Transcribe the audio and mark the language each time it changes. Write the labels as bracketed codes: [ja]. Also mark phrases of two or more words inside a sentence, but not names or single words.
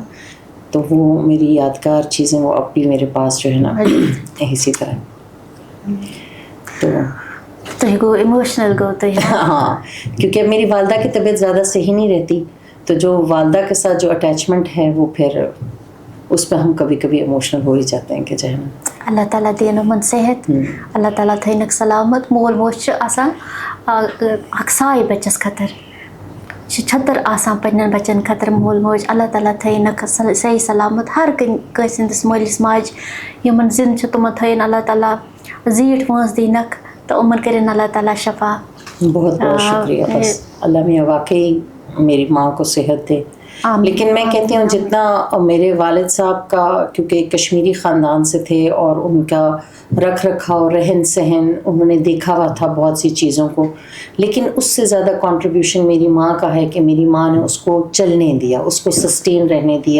[ur] تو وہ میری یادگار چیزیں وہ اب بھی میرے پاس جو ہے نا اسی طرح. تو [ks] ایموشنل گو تو [ur] ہاں، کیونکہ میری والدہ کی طبیعت زیادہ صحیح نہیں رہتی، تو جو والدہ کے ساتھ جو اٹیچمنٹ ہے وہ پھر اس پہ ہم کبھی کبھی ایموشنل ہو ہی جاتے ہیں کہ جو ہے نا. [ks] اللہ تعالیٰ دین یِمن صحت، اللہ تعالیٰ تھٲینکھ سلامت. مول موج چھُ آسان اکھ ساے بچس خٲطرٕ، چھِ چھتٕر آسان پننٮ۪ن بچن خٲطرٕ مول موج. اللہ تعالیٰ تھٲینکھ صحیح سلامت ہر کٲنٛسہِ ہٕنٛدِس مٲلِس ماجہِ یِمن زِنٛدٕ چھِ تِمن تھٲیِن اللہ تعالیٰ زیٖٹھ وٲنٛس دِینکھ تہٕ یِمن کٔرِنۍ اللہ تعالیٰ شفا. [ur] بہت بہت شکریہ. بس اللہ میاں واقعی میری ماں کو صحت دے. لیکن میں کہتی ہوں جتنا میرے والد صاحب کا، کیونکہ کشمیری خاندان سے تھے اور ان کا رکھ رکھاؤ، رہن سہن، انہوں نے دیکھا ہوا تھا بہت سی چیزوں کو، لیکن اس سے زیادہ کنٹریبیوشن میری ماں کا ہے کہ میری ماں نے اس کو چلنے دیا، اس کو سسٹین رہنے دیا.